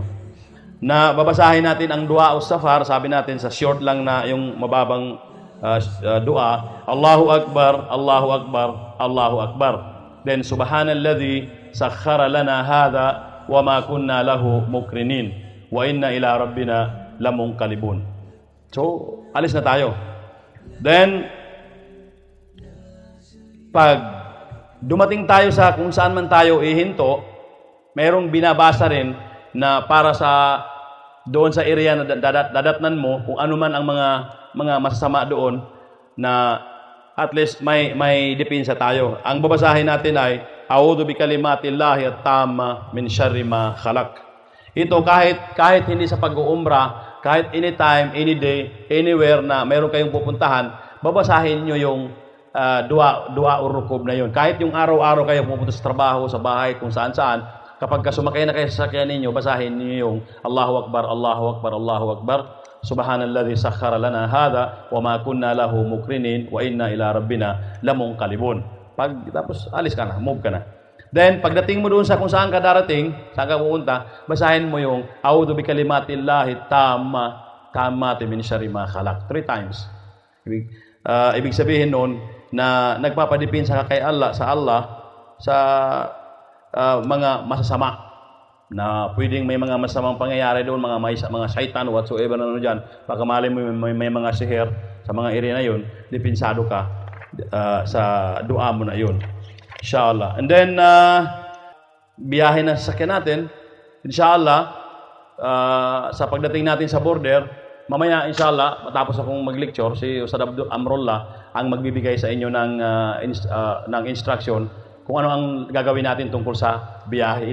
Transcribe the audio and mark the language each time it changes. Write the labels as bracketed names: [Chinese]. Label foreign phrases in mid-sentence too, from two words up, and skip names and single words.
[Filipino] Na babasahin natin ang dua o safar, sabi natin sa short lang na yung mababang dua, [Arabic] الله أكبر الله أكبر الله أكبر. [English] Then, [Arabic] سبحان الذي سخر لنا هذا وما كنا له مقرنين وإنا إلى ربنا لمنقلبون. [Filipino] So, alis na tayo. Then, pag dumating tayo sa kung saan man tayo ihinto, mayroong binabasa rin na para sa doon sa area na dadatnan mo, kung ano man ang mga masasama doon, na [English] at least [Filipino] may depensa tayo. Ang babasahin natin ay [Arabic] أعوذ بكلمات الله التامة من شر ما خلق. [Filipino] Ito kahit hindi sa pag-uumra, kahit [English] anytime, any day, anywhere [Filipino] na meron kayong pupuntahan, babasahin nyo yung [Arabic] دعاء الركوب [Filipino] na yun. Kahit yung araw-araw kayo pupunta sa trabaho, sa bahay, kung saan-saan, kapag sumakay na kayo sa sasakyan ninyo, basahin niyo yung [Arabic] الله أكبر الله أكبر الله أكبر. سبحان الذي سخر لنا هذا وما كنا له مقرنين وإنا إلى ربنا لمنقلبون. [Filipino] Tapos alis ka na, move ka na. Then pagdating mo doon sa kung saan ka darating, saan ka pupunta, basahin mo yung [Arabic] أعوذ بكلمات الله التامة من شر ما خلق [English] 3 times. [Filipino] Ibig sabihin noon na nagpapadipinsa ka kay Allah sa mga masasama, na pwedeng may mga masamang pangyayari doon, mga shaitan, whatsoever na ano dyan. Baka mali mo may mga sihir sa mga area na yun, dipinsado ka sa dua mo na yun. [Arabic] إن شاء الله. [English] And then, [Filipino] biyahe na sa sasakyan natin, [Arabic] إن شاء الله, [Filipino] sa pagdating natin sa border, mamaya [Arabic] إن شاء الله, [Filipino] matapos akong mag-lecture, si Ustad Abdul Amrullah ang magbibigay sa inyo ng instruction kung ano ang gagawin natin tungkol sa biyahe.